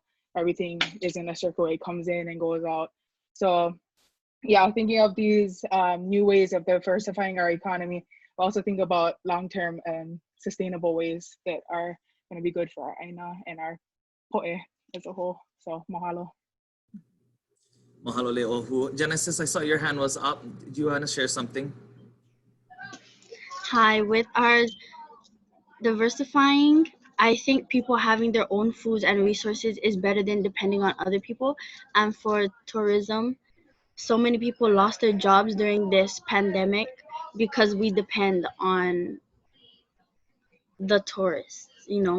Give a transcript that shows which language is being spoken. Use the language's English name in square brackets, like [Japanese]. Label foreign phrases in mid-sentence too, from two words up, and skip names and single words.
[English] Everything is in a circle, it comes in and goes out. So yeah, thinking of these new ways of diversifying our economy, but also think about long-term and sustainable ways that are going to be good for our aina and our poe as a whole. So mahalo. [Hawaiian] Mahalo le ohu. [English] Genesis, I saw your hand was up. Do you want to share something? Hi, with our diversifying, I think people having their own foods and resources is better than depending on other people. And for tourism, so many people lost their jobs during this pandemic because we depend on the tourists, you know.